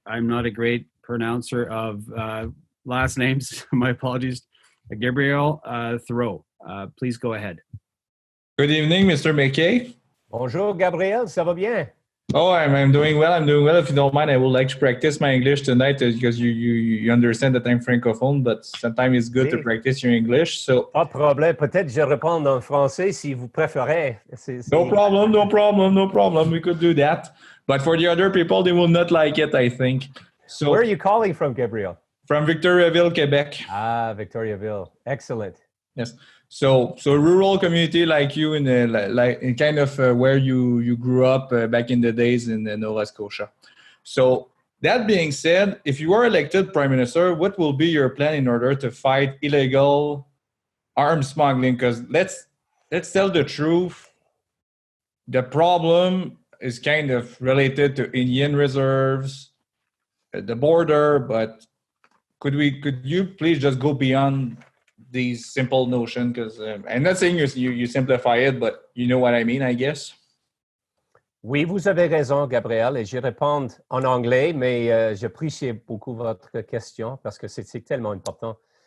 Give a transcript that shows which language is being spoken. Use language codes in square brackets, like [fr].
[en] I'm not a great pronouncer of last names. My apologies. Gabriel Thériault. Please go ahead. Good evening, Mr. MacKay. [fr] Bonjour, Gabriel. Ça va bien? [en] Oh, I'm doing well. I'm doing well. If you don't mind, I would like to practice my English tonight because you understand that I'm francophone, but sometimes it's good to practice your English. So [fr] pas de problème. Peut-être je réponds en français si vous préférez. [en] no problem. We could do that. But for the other people, they will not like it, I think. So where are you calling from, Gabriel? From Victoriaville, Quebec. Ah, Victoriaville. Excellent. Yes. So rural community like you in kind of where you grew up back in the days in Nova Scotia. So that being said, if you are elected Prime Minister, what will be your plan in order to fight illegal arms smuggling? Because let's tell the truth, the problem is kind of related to Indian reserves, the border, but could you please just go beyond these simple notions, because I'm not saying you simplify it, but you know what I mean, I guess. [fr] Oui, vous avez raison, Gabriel, et je réponds en anglais, mais j'apprécie beaucoup votre question parce que c'est tellement important.